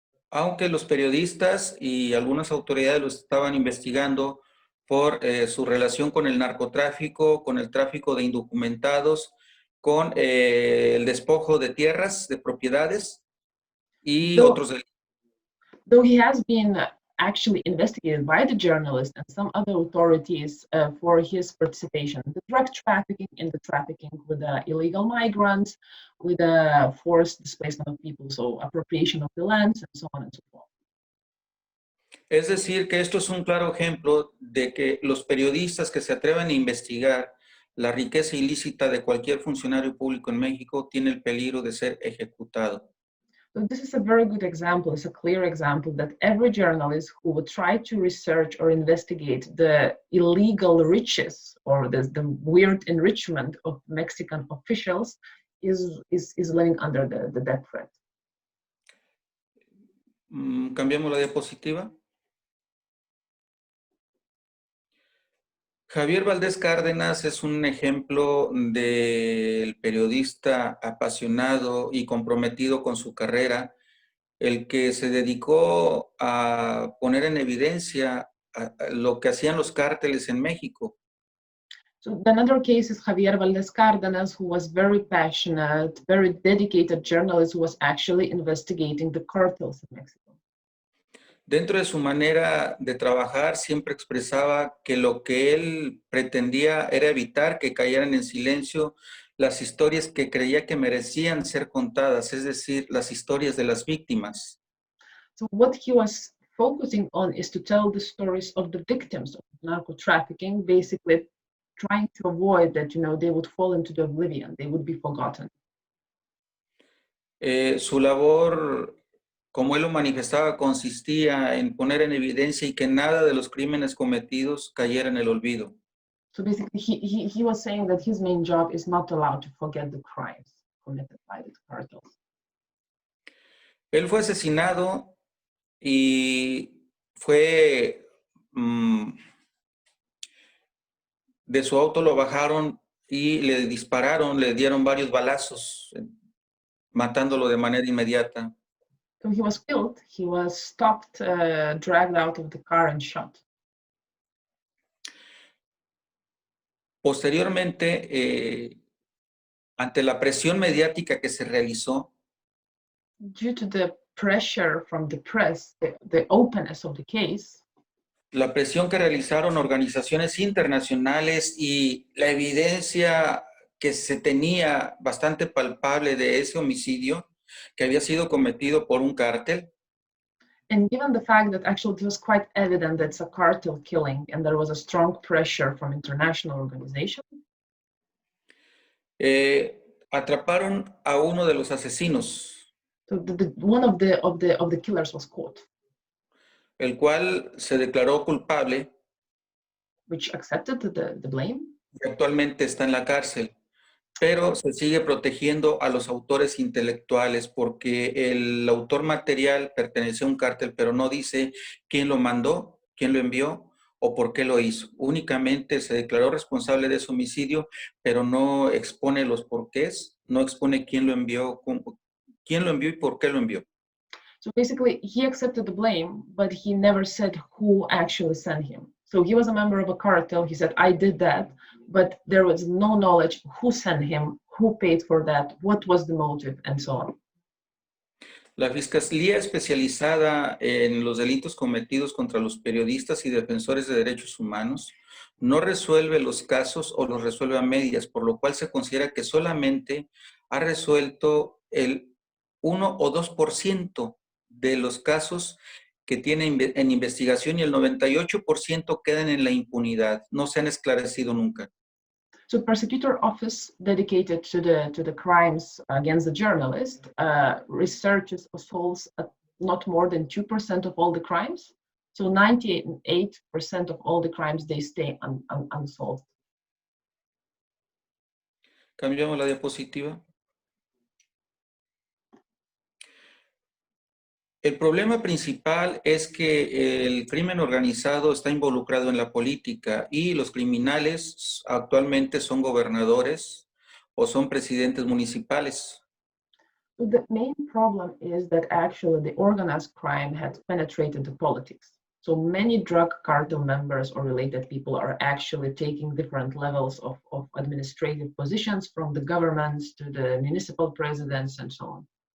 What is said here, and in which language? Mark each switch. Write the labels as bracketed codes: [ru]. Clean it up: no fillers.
[es] Aunque los periodistas y algunas autoridades lo estaban investigando por su relación con el narcotráfico, con el tráfico de indocumentados, con el despojo de tierras, de propiedades y otros delitos. [en] Though he has been actually investigated by the journalist and some other authorities for his participation in the drug trafficking, in the trafficking with illegal migrants, with forced displacement of people, so appropriation of the lands, and so on and so forth. [es] Es decir, que esto es un claro ejemplo de que los periodistas que se atreven a investigar la riqueza ilícita de cualquier funcionario público en México tiene el peligro de ser ejecutado. [en] So this is a very good example. It's a clear example that every journalist who would try to research or investigate the illegal riches or the weird enrichment of Mexican officials is living under the death threat. [es] Cambiamos la diapositiva. Javier Valdés Cárdenas es un ejemplo del periodista apasionado y comprometido con su carrera, el que se dedicó a poner en evidencia lo que hacían los cárteles en México. [en] So another case is Javier Valdés Cárdenas, who was very passionate, very dedicated journalist who was actually investigating the cartels in Mexico. [es] Dentro de su manera de trabajar, siempre expresaba que lo que él pretendía era evitar que cayeran en silencio las historias que creía que merecían ser contadas, es decir, las historias de las víctimas. [en] So what he was focusing on is to tell the stories of the victims of narco trafficking, basically trying to avoid that, they would fall into the oblivion, they would be forgotten. [es] Su labor, como él lo manifestaba, consistía en poner en evidencia y que nada de los crímenes cometidos cayera en el olvido. [en] So basically, he was saying that his main job is not allowed to forget the crimes committed by the cartels. [es] Él fue asesinado y fue de su auto, lo bajaron y le dispararon, le dieron varios balazos, matándolo de manera inmediata. [en] So he was killed, he was stopped, dragged out of the car and shot. [es] Posteriormente, ante la presión mediática que se realizó, [en] due to the pressure from the press, the openness of the case, [es] la presión que realizaron organizaciones internacionales y la evidencia que se tenía bastante palpable de ese homicidio que había sido cometido por un cártel. [en] And given the fact that actually it was quite evident that it's a cartel killing and there was a strong pressure from international organizations, [es] atraparon a uno de los asesinos. [en] So one of the killers was caught, [es] el cual se declaró culpable. [en] Which accepted the blame. [es] Y actualmente está en la cárcel, pero se sigue protegiendo a los autores intelectuales porque el autor material pertenece a un cártel, pero no dice quién lo mandó, quién lo envió o por qué lo hizo. Únicamente se declaró responsable de ese homicidio, pero no expone los porqués, no expone quién lo envió y por qué lo envió. [en] So basically, he accepted the blame, but he never said who actually sent him. So he was a member of a cartel. He said, I did that, but there was no knowledge who sent him, who paid for that, what was the motive, and so on. [es] La Fiscalía Especializada en los Delitos Cometidos contra los Periodistas y Defensores de Derechos Humanos no resuelve los casos o los resuelve a medias, por lo cual se considera que solamente ha resuelto el 1 o 2% de los casos que tienen en investigación y el 98% quedan en la impunidad, no se han esclarecido nunca. [en] So prosecutor office dedicated to the crimes against the journalist researches or solves not more than 2% of all the crimes. So 98% of all the crimes, they stay unsolved. [es] Cambiamos la diapositiva. El problema principal es que el crimen organizado está involucrado en la política y los criminales actualmente son gobernadores o son presidentes municipales. [en] So the main problem is that actually the organized crime had penetrated the politics. So many drug cartel members or related people are actually taking different levels of administrative positions, from the governments to the municipal presidents and so on.